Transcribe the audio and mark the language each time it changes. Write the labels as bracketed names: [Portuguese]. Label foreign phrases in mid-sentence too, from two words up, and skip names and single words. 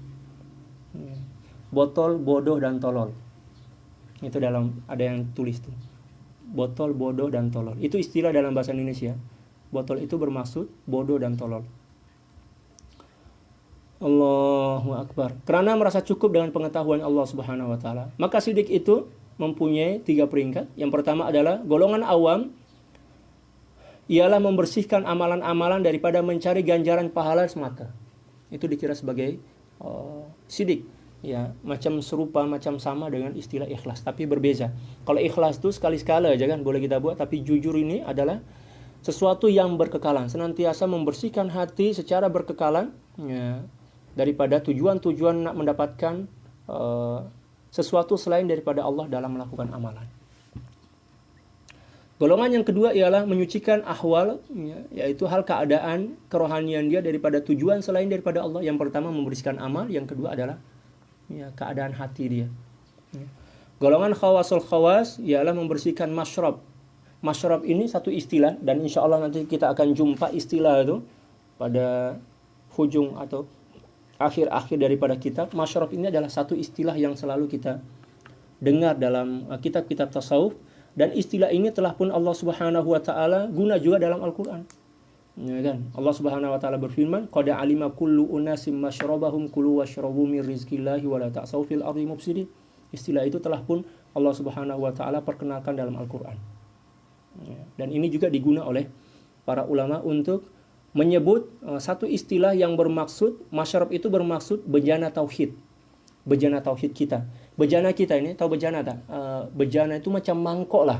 [Malay] Botol, bodoh, dan tolol. Itu ada yang tulis tuh. Botol, bodoh, dan tolol. Itu istilah dalam bahasa Indonesia. Botol itu bermaksud bodoh dan tolol. [Arabic] الله أكبر. [Malay] Karena merasa cukup dengan pengetahuan [Arabic] الله سبحانه وتعالى, [Malay] maka sidik itu mempunyai 3 peringkat. Yang pertama adalah golongan awam ialah membersihkan amalan-amalan daripada mencari ganjaran pahala semata. Itu dikira sebagai sidik. Ya, macam serupa, macam sama dengan istilah ikhlas, tapi berbeza. Kalau ikhlas itu sekali-sekala aja kan boleh kita buat, tapi jujur ini adalah sesuatu yang berkekalan, senantiasa membersihkan hati secara berkekalan, ya, daripada tujuan-tujuan nak mendapatkan sesuatu selain daripada Allah dalam melakukan amalan. Golongan yang kedua ialah menyucikan ahwal, ya, yaitu hal keadaan kerohanian dia daripada tujuan selain daripada Allah. Yang pertama membersihkan amal, yang kedua adalah ya, keadaan hati dia. Ya. Golongan [Arabic] خواص الخواص [Malay] ialah membersihkan masyrab. Masyrab ini satu istilah, dan [Arabic] إن شاء الله [Malay] nanti kita akan jumpa istilah itu pada hujung atau akhir-akhir daripada kitab. Masyrab ini adalah satu istilah yang selalu kita dengar dalam kitab-kitab tasawuf, dan istilah ini telah pun [Arabic] الله سبحانه وتعالى [Malay] guna juga dalam Al-Qur'an. Ya kan? [Arabic] الله سبحانه وتعالى [Malay] berfirman, [Arabic] "قد علم كل أناس مشربهم كلوا واشربوا من رزق الله ولا تعثوا في الأرض مفسدين." [Malay] Istilah itu telah pun [Arabic] الله سبحانه وتعالى [Malay] perkenalkan dalam Al-Qur'an. Ya, dan ini juga diguna oleh para ulama untuk menyebut satu istilah yang bermaksud, masyrab itu bermaksud bejana tauhid. Bejana tauhid kita. Bejana kita ini, tahu bejana tak? Bejana itu macam mangkok lah.